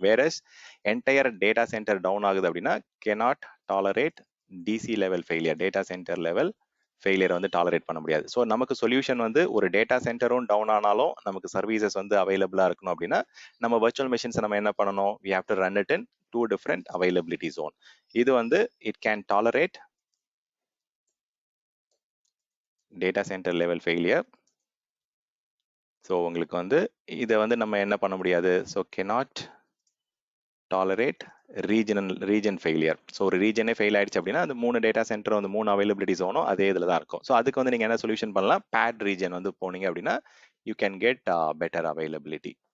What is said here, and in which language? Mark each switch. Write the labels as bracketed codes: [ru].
[ta] Whereas entire data centre down ஆகுது அப்படின்னா [en] cannot tolerate DC level failure, [ta] data centre level ஃபெயிலியரை வந்து tolerate பண்ண முடியாது. ஸோ நமக்கு சொல்யூஷன் வந்து ஒரு டேட்டா சென்டரும் டவுன் ஆனாலும் நமக்கு சர்வீசஸ் வந்து அவைலபிளா இருக்கணும் அப்படின்னா நம்ம வர்ச்சுவல் மிஷின்ஸை நம்ம என்ன பண்ணணும்? [en] we have to run it in 2 different availability zone. [ta] இது வந்து [en] it can tolerate data center level failure. [ta] So உங்களுக்கு வந்து இதை வந்து நம்ம என்ன பண்ண முடியாது? So [en] cannot tolerate [ta] region failure. So ஒரு ரீஜனே ஃபெயில் ஆயிடுச்சு அப்படின்னா அந்த 3 டேட்டா சென்டரும் அந்த 3 அவைலபிலிட்டி ஜோனும் அதே இதில் தான் இருக்கும். ஸோ அதுக்கு வந்து நீங்கள் என்ன சொல்யூஷன் பண்ணலாம்? பேட் ரீஜன் வந்து போனீங்க அப்படின்னா [en] You can get better availability.